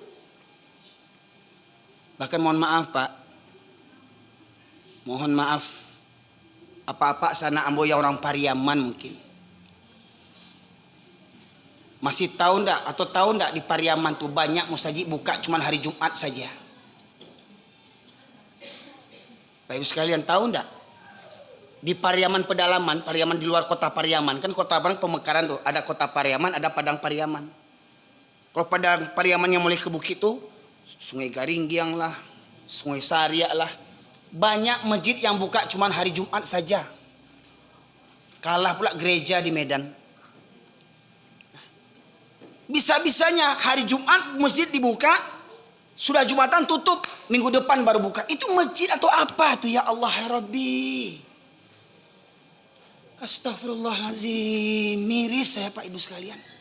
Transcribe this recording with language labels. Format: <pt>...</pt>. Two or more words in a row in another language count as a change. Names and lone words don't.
<id>Bahkan mohon maaf Pak, mohon maaf, apa-apa sana amboya orang Pariaman mungkin masih tahu ndak atau tahu ndak di Pariaman tuh banyak musajid buka cuman hari Jumat saja. Bapak Ibu sekalian tahu ndak? Di Pariaman pedalaman, Pariaman di luar kota Pariaman, kan kota pemekaran tuh, ada kota Pariaman, ada Padang Pariaman. Kalau Padang Pariaman yang mulai ke bukit tuh, Sungai Garinggiang lah, Sungai Saria lah, banyak masjid yang buka cuma hari Jumat saja. Kalah pula gereja di Medan. Bisa-bisanya hari Jumat masjid dibuka, sudah Jumatan tutup, minggu depan baru buka. Itu masjid atau apa tuh</id> <ar>يا الله يا ربي?</ar> <id>Astagfirullahaladzim, miris saya Pak Ibu sekalian.</id>